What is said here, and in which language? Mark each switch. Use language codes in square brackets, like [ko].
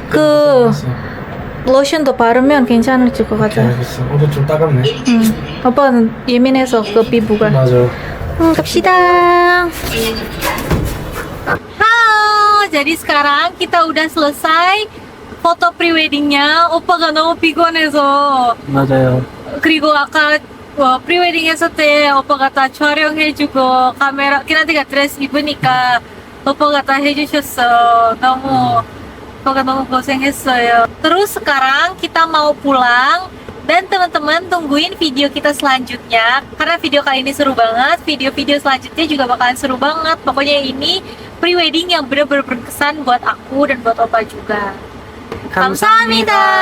[ko] 그 로션도 바르면 괜찮을지 것 같아. 알겠어. 얼굴 좀 따갑네. 오빠는 예민해서 그 피부가. 맞아. 갑시다. [id] Halo, jadi sekarang kita udah selesai foto preweddingnya. [ko] 오빠가 너무 피곤해서 맞아요. 그리고 아까 프리웨딩 했을 때 오빠가 다 촬영해주고 카메라 키나티가 드레스 입으니까 오빠가 다 해주셨어. 오빠가 너무 고생했어요. [id] Terus sekarang kita mau pulang dan teman-teman tungguin video kita selanjutnya karena video kali ini seru banget. Video-video selanjutnya juga bakalan seru banget. Pokoknya ini prewedding yang bener-bener berkesan buat aku dan buat opa juga. [ko] 감사합니다.